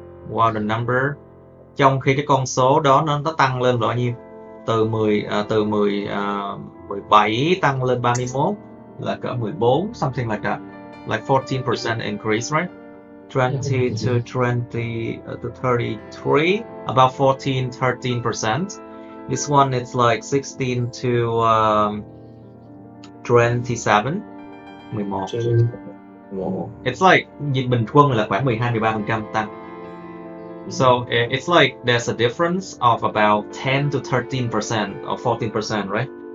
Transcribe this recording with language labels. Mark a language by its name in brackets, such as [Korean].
[English] Wow, the number, [Vietnamese] trong khi cái con số đó nó tăng lên bao nhiêu? Từ 17 tăng lên 31 là cỡ 14, [English] something like that, like 14% increase, right? 20 to 20 to 33, about 13%. This one it's like 16 to 27, 11. It's like [Vietnamese] bình quân là khoảng 12-13% tăng. [English] So it's like there's a difference of about 10 to 13% or 14%, right?